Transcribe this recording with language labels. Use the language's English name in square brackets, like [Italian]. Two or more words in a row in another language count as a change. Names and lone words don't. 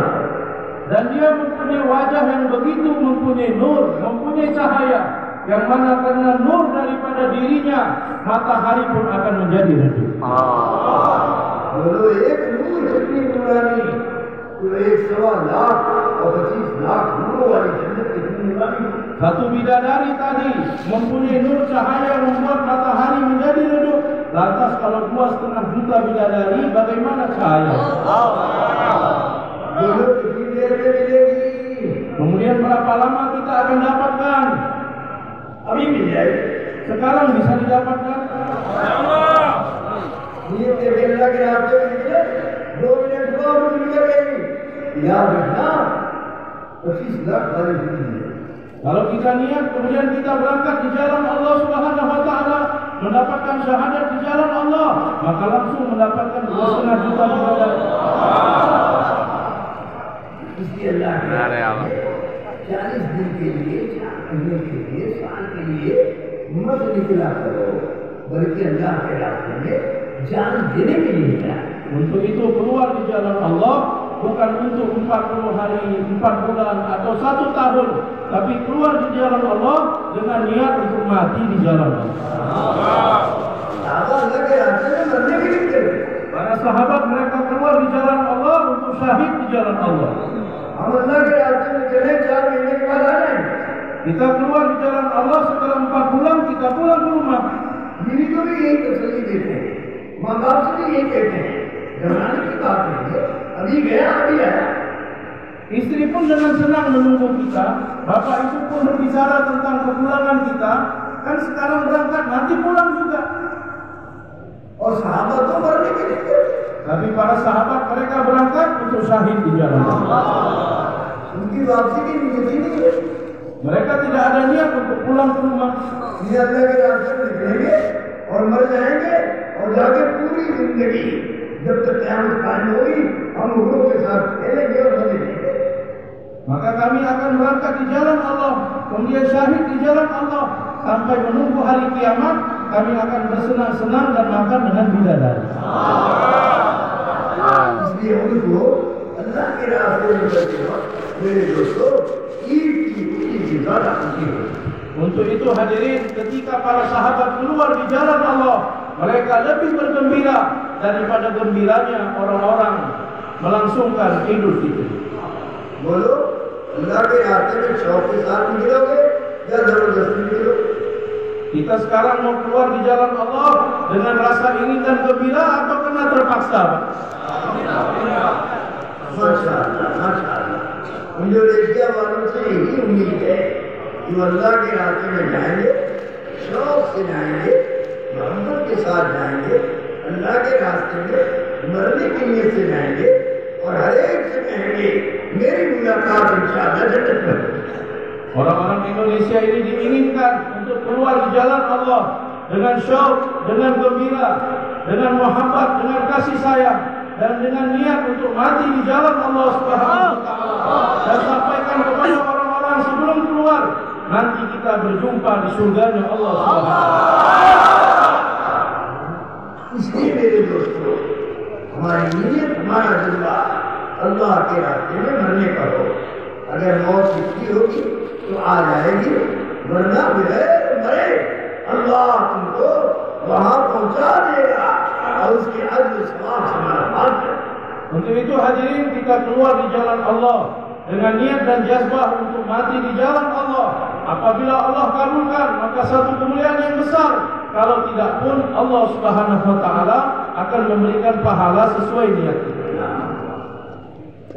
[Indonesian] dan dia mempunyai wajah yang begitu mempunyai nur, mempunyai cahaya, yang mana karena nur daripada dirinya matahari pun akan menjadi redup. [Hindi] बोलो एक नूर जितनी नूरानी तो 1.25 लाख और 25 लाख नूरों वाली जन्नत कितनी नूरानी। [Indonesian] Satu bidadari tadi mempunyai nur cahaya yang membuat matahari menjadi redup. Lantas kalau 2,5 juta bidadari, bagaimana cahaya? [Hindi] बोलो कितनी देर में मिलेगी? [Indonesian] Kemudian berapa lama kita akan dapatkan? [Hindi] अभी मिल जाएगी। [Indonesian] Sekarang bisa didapatkan? [Hindi] नींद के बेला के रास्ते में निकले 2 मिनट बाद निकल गई, याद रखना 25 लाख वाली जिंदगी। [Indonesian] Kalau kita niat kemudian kita berangkat di jalan Allah [Arabic] سبحانه وتعالى, [Indonesian] mendapatkan syahadat di jalan Allah, maka langsung mendapatkan 2,5 juta bidadari. [Hindi] इसलिए अल्लाह के 40 दिन के लिए, 4 महीने के लिए, साल के लिए मत निकला करो, बल्कि अल्लाह के रास्ते में जान देने के लिए निकला। [Indonesian] Untuk itu keluar di jalan Allah bukan untuk 40 hari, 4 bulan atau 1 tahun, tapi keluar di jalan Allah dengan niat untuk mati di jalan Allah. [Hindi] अल्लाह के रास्ते में मरने के लिए निकले। [Indonesian] Para sahabat mereka keluar di jalan Allah untuk syahid di jalan Allah. [Hindi] हम अल्लाह के रास्ते में चले 4 महीने के बाद आ जाएंगे। [Indonesian] Kita keluar di jalan Allah setelah 4 bulan kita pulang ke rumah. [Hindi] बीवी को भी यही तसल्ली देते हैं, माँ बाप से भी यही कहते हैं, घबराने की बात नहीं है, अभी गया अभी आया। [Indonesian] Istri pun dengan senang menunggu kita. Bapak itu pun berbicara tentang kepulangan kita. Kan sekarang berangkat, nanti pulang juga. [Hindi] और सहाबा तो मरने के लिए थे। [Indonesian] Tapi para sahabat mereka berangkat untuk syahid di jalan Allah. [Hindi] उनकी वापसी की नीयत ही नहीं है। [Indonesian] Mereka tidak ada niat untuk pulang ke rumah. [Hindi] ये अल्लाह के रास्ते में निकलेंगे और मर जाएंगे और जाके पूरी जिंदगी जब तक क़यामत कायम होगी हम हुरों के साथ खेलेंगे और मजे लेंगे। [Indonesian] Maka kami akan berangkat di jalan Allah, kemudian syahid di jalan Allah, sampai menunggu hari kiamat. Kami akan bersenang-senang dan makan dengan bidadari. [Hindi] इसलिए उनको अल्लाह के रास्ते में चलते वक्त मेरे दोस्तों ईद की ज़्यादा खुशी हो। [Indonesian] Untuk itu hadirin, ketika para sahabat keluar di jalan Allah, mereka lebih bergembira daripada gembiranya orang-orang melangsungkan Idul Fitri. [Hindi] बोलो अल्लाह के रास्ते में शौक के साथ निकलोगे या जबरदस्ती निकलोगे? [Indonesian] Kita sekarang mau keluar di jalan Allah dengan rasa ingin dan gembira atau karena terpaksa? [Hindi] माशाअल्लाह माशाअल्लाह। इंडोनेशिया वालों से यही उम्मीद है कि वो अल्लाह के रास्ते में जाएंगे, शौक से जाएंगे, मोहब्बत के साथ जाएंगे, अल्लाह के रास्ते में मरने की नीयत से जाएंगे और हर एक से कहेंगे मेरी मुलाकात इंशाअल्लाह जन्नत में। [Indonesian] Orang-orang Indonesia ini diinginkan untuk keluar di jalan Allah dengan syauq, dengan gembira, dengan muhabbat, dengan kasih sayang, dan dengan niat untuk mati di jalan Allah [Arabic] سبحانه وتعالى. [Indonesian] Dan sampaikan kepada orang-orang sebelum keluar, nanti kita berjumpa di surganya Allah [Arabic] سبحانه وتعالى. [Hindi] इसलिए मेरे दोस्तों हमारी नीयत हमारा जज्बा अल्लाह के रास्ते में मरने का हो। अगर मौत लिखी होगी तो आ जाएगी, वरना बगैर मरे अल्लाह तुमको वहां पहुंचा देगा और उसके अज्र सवाब से मालामाल करेगा। [Indonesian] Untuk itu hadirin, kita keluar di jalan Allah dengan niat dan jazbah untuk mati di jalan Allah. Apabila Allah kabulkan, maka satu kemuliaan yang besar. Kalau tidak pun Allah [Arabic] سبحانه وتعالى [Indonesian] akan memberikan pahala sesuai niat kita.